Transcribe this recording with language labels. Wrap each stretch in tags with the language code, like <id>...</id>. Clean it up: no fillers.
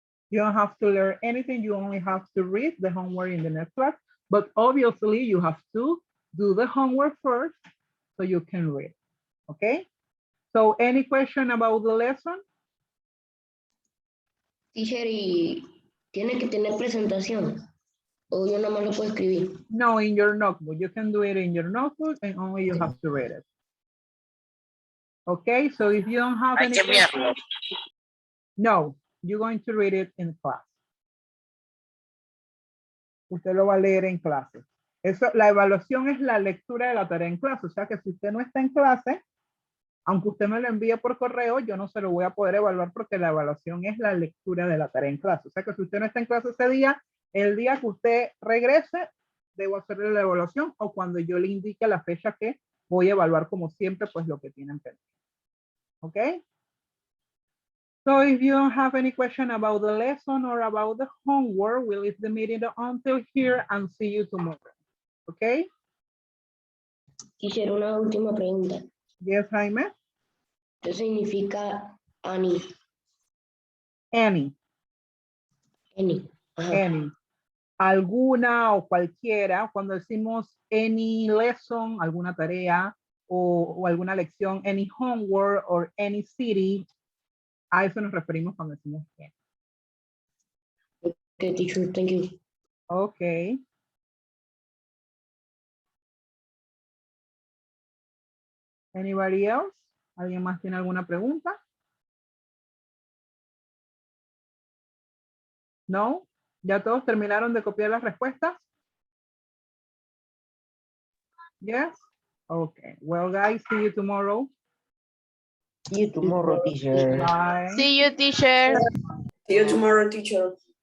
<en>You don't have to learn anything, you only have to read the homework in the next class, but obviously you have to do the homework first so you can read, okay? So any question about the lesson? Teacher,</en> <es>¿y tiene que tener presentación? ¿O yo nada más lo puedo escribir?</es> <en>No, in your notebook. You can do it in your notebook and only you have to read it. Okay, so if you don't have</en> <es>Hay</es> <en>any</en> <es>que</es> <en>question,</en> <es>enviarlo.</es> <en>no, you're going to read it in class.</en> <es>Usted lo va a leer en clase. Eso, la evaluación es la lectura de la tarea en clase. O sea que si usted no está en clase, aunque usted me lo envíe por correo, yo no se lo voy a poder evaluar porque la evaluación es la lectura de la tarea en clase. O sea que si usted no está en clase ese día, el día que usted regrese, debo hacerle la evaluación o cuando yo le indique la fecha que voy a evaluar como siempre, pues lo que tienen pendiente. ¿Ok?</es> <en>So if you don't have any question about the lesson or about the homework, we'll leave the meeting until here and see you tomorrow. Okay? Teacher,</en> <es>una última pregunta.</es> <en>Yes, Jaime?</en> <es>¿Qué significa Annie?</es> <en>Any,</en> <es>Ajá.</es> <en>any.</en> <es>Alguna o cualquiera, cuando decimos</es> <en>any lesson,</en> <es>alguna tarea o alguna lección,</es> <en>any homework or any city,</en> <es>a eso nos referimos cuando decimos any.</es> <en>Okay, teacher, thank you. Okay. Anybody else?</en> <es>¿Alguien más tiene alguna pregunta? No? ¿Ya todos terminaron de copiar las respuestas?</es> <en>Yes? Okay. Well, guys, see you tomorrow. See you tomorrow, teacher. Bye. See you, teacher. See you tomorrow, teacher.</en>